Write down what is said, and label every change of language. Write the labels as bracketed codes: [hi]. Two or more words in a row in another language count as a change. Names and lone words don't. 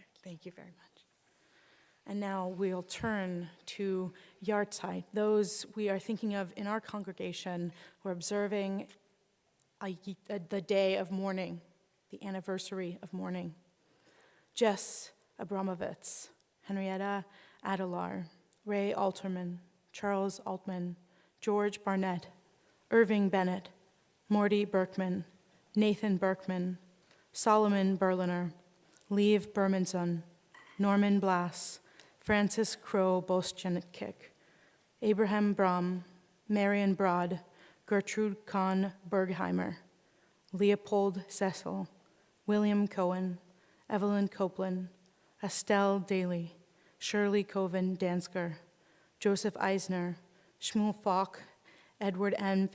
[en] Thank you very much. And now we'll turn to Yartzeit, those we are thinking of in our congregation who are observing the day of mourning, the anniversary of mourning. Jess Abramovitz, Henrietta Adelar, Ray Alterman, Charles Altman, George Barnett, Irving Bennett, Morty Berkman, Nathan Berkman, Solomon Berliner, Liev Bermanson, Norman Blass, Francis Crow Boschenkick, Abraham Brom, Marion Broad, Gertrude Kahn Bergheimer, Leopold Cecil, William Cohen, Evelyn Copeland, Estelle Daly, Shirley Coven Dansker, Joseph Eisner, Shmuel Falk, Edward N.